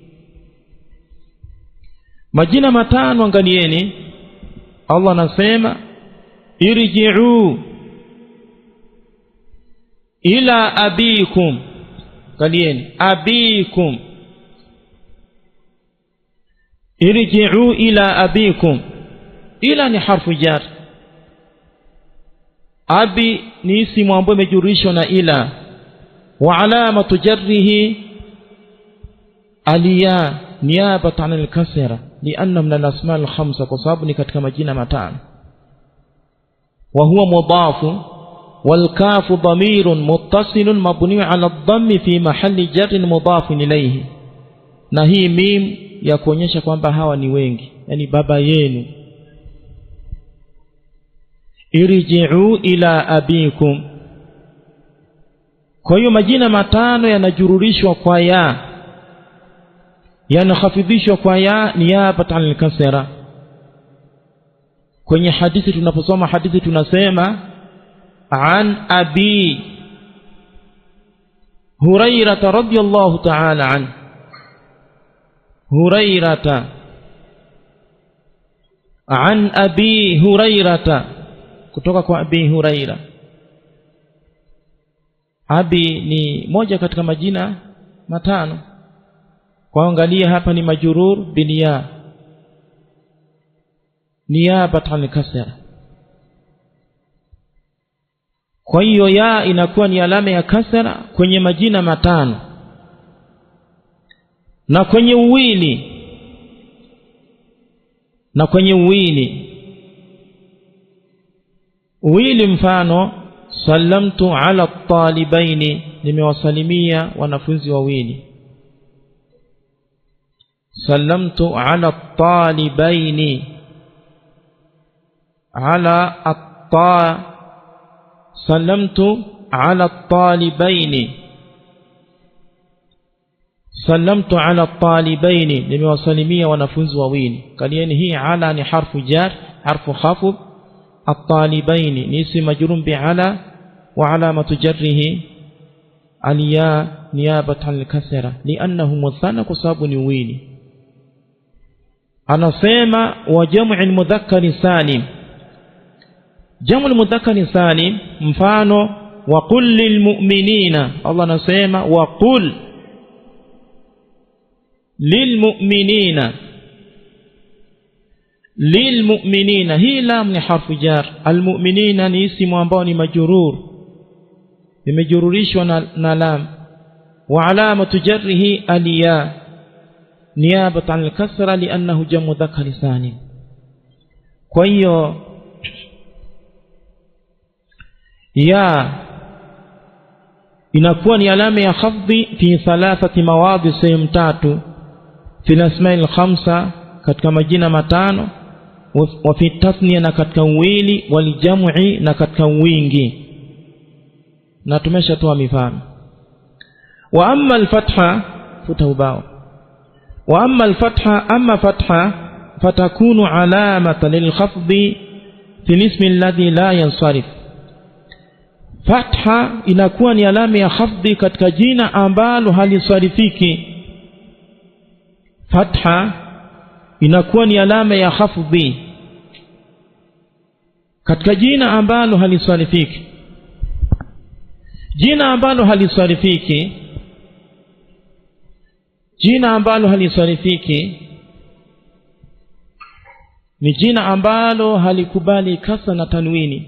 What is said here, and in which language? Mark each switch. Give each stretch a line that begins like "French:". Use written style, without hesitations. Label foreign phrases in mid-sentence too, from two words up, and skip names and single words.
Swahili: Majina matano, angalieni, Allah anasema
Arabic: ارجعوا إلى أبيكم,
Swahili: angalieni abikum,
Arabic: ارجعوا إلى أبيكم.
Swahili: Ila ni
Arabic: حرف جر,
Swahili: abi ni ismu ambayo imejurishwa na ila,
Arabic: وعلامة جره الياء نيابة الكسرة لأن من الأسماء الخمسة,
Swahili: kwa sababu ni katika majina matano.
Arabic: وهو مضاف والكاف ضمير متصل مبني على الضم في محل جر مضاف إليه.
Swahili: Na hii mim ya kuonyesha kwamba hawa ni wengi, yani baba yenu.
Arabic: ارجعوا إلى أبيكم.
Swahili: Kwa hiyo majina matano yanajururishwa kwa ya, yanahafidhishwa kwa ya
Arabic: نيابة الكسرة.
Swahili: Kwenye hadithi, tunaposoma hadithi tunasema
Arabic: عن أبي هريرة رضي الله تعالى عنه,
Swahili: Hurairah,
Arabic: عن أبي هريرة,
Swahili: kutoka kwa abi Hurairah. Abi ni moja katika majina matano. Kwa angalia hapa ni
Arabic: مجرور بالياء نيابة الكسرة.
Swahili: Kwa hiyo ya inakuwa ni alama ya kasra kwenye majina matano, na kwenye uwili, na kwenye uwili mfano
Arabic: سلمت على طالبين,
Swahili: nimewasalimia wanafunzi wawili.
Arabic: سلمت على طالبين، على الطا، سلمت على طالبين، سلمت على طالبين,
Swahili: nimewasalimia wanafunzi wawili. Kalieni hii
Arabic: ala ni حرف جر، حرف خفض, الطالبين اسم مجرور بعلى وعلامة جره الياء نيابة عن الكسرة لأنه مثنى كساب نويني. anasema وجمع المذكر السالم. جمع المذكر السالم mfano وقل للمؤمنين, Allah anasema وقل للمؤمنين. للمؤمنين
Swahili: hii lam ni
Arabic: حرف جر, المؤمنين
Swahili: ni isimu ambao ni majrur, imejururishwa na lam,
Arabic: وعلامة جره الياء نيابة الكسرة لأنه جمع مذكر سالم.
Swahili: Kwa hiyo ya inakuwa ni alama ya khafdhi
Arabic: في ثلاثة مواضع,
Swahili: sehemu tatu,
Arabic: في الأسماء الخمسة,
Swahili: katika majina matano,
Arabic: وفي التثنية,
Swahili: na katika uwili,
Arabic: والجمع,
Swahili: na katika wingi, na tumeshatoa mifano.
Arabic: وأما الفتحة,
Swahili: futa ubao.
Arabic: وأما الفتحة، أما الفتحة فتكون علامة للخفض في الاسم الذي لا ينصرف.
Swahili: Fatha inakuwa ni alama ya khafdi katika jina ambalo halisarifiki. Fatha inakuwa ni alama ya khafdi katika jina ambalo halisarifiki. Jina ambalo halisarifiki, jina ambalo halisarifiki ni jina ambalo halikubali kasra na tanwini.